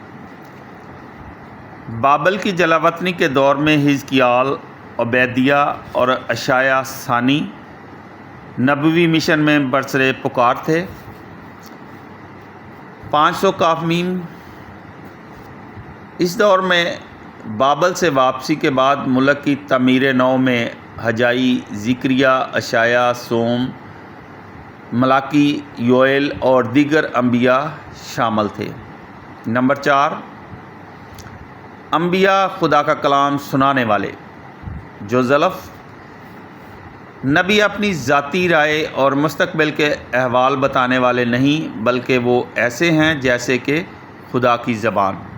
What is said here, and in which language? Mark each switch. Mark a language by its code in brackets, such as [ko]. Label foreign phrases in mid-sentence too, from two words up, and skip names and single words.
[ur] بابل کی جلاوطنی کے دور میں حزقیال، عبیدیہ اور اشعیا ثانی نبوی مشن میں برسر پکار تھے۔ 500 کاف میم۔ اس دور میں بابل سے واپسی کے بعد ملک کی تعمیر نو میں حجائی، زکریا، اشعیا، سوم، ملاکی، یوئیل اور دیگر انبیاء شامل تھے۔ نمبر 4، انبیاء خدا کا کلام سنانے والے۔ جو زلف نبی اپنی ذاتی رائے اور مستقبل کے احوال بتانے والے نہیں، بلکہ وہ ایسے ہیں جیسے کہ خدا کی زبان۔